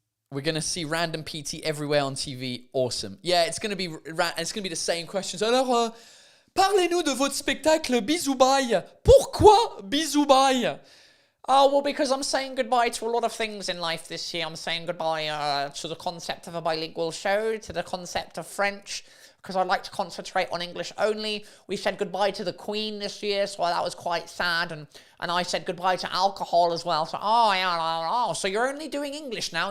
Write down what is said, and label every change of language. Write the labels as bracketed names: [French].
[English] We're going to see random PT everywhere on TV. Awesome. Yeah, it's going to be the same questions. [French] Alors, parlez-nous de votre spectacle Bisoubaille. Pourquoi Bisoubaille? [English] Oh, well, because I'm saying goodbye to a lot of things in life this year. I'm saying goodbye to the concept of a bilingual show, to the concept of French, because I'd like to concentrate on English only. We said goodbye to the Queen this year, so that was quite sad. And I said goodbye to alcohol as well. So, so you're only doing English now?